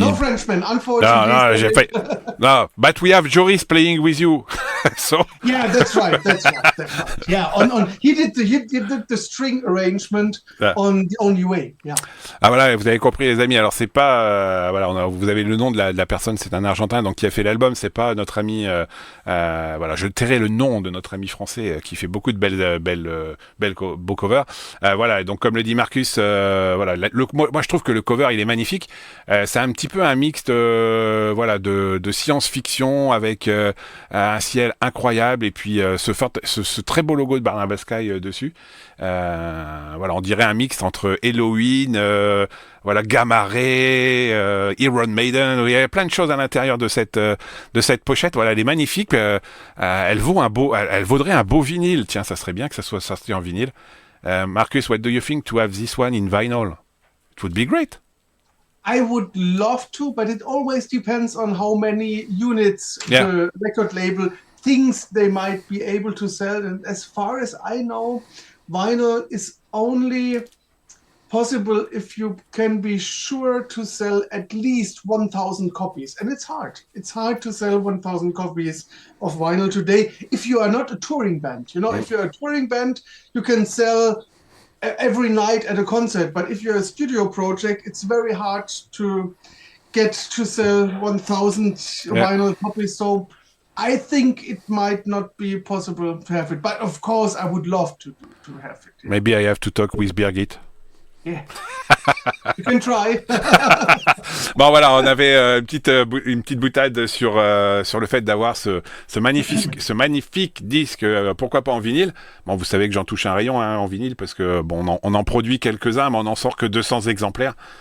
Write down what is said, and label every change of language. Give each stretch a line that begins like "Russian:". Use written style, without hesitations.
English: No Frenchman, unfortunately. No, but we have Joris playing with you. So yeah, that's right. Yeah, he did the string arrangement on The Only Way. Yeah.
French: Ah voilà, vous avez compris les amis. Alors c'est pas vous avez le nom de la personne, c'est un Argentin donc qui a fait l'album. C'est pas notre ami. Je tairai le nom de notre ami français qui fait beaucoup de beaux covers. Et donc comme le dit Markus, moi je trouve que le cover il est magnifique. C'est un petit peu un mixte de science-fiction avec un ciel incroyable et puis ce très beau logo de Barnabas Sky dessus. On dirait un mix entre Halloween, Gamma Ray, Iron Maiden. Il y a plein de choses à l'intérieur de cette pochette. Voilà, elle est magnifique. Elle vaudrait un beau vinyle. Tiens, ça serait bien que ça soit sorti en vinyle.
English: Markus, what do you think to have this one in vinyl? It would be great. I would love to, but it always depends on how many units the record label thinks they might be able to sell. And as far as I know, vinyl is only possible if you can be sure to sell at least 1,000 copies. And it's hard. It's hard to sell 1,000 copies of vinyl today if you are not a touring band. If you're a touring band, you can sell every night at a concert, but if you're a studio project, it's very hard to get to sell 1,000 vinyl copies. So I think it might not be possible to have it, but of course I would love to have it. Maybe I have to talk with Birgit. Yeah. You can try.
French: Bon voilà, on avait une petite boutade sur le fait d'avoir ce magnifique disque, pourquoi pas en vinyle. Bon, vous savez que j'en touche un rayon en vinyle parce que bon, on en produit quelques-uns, mais on n'en sort que 200 exemplaires.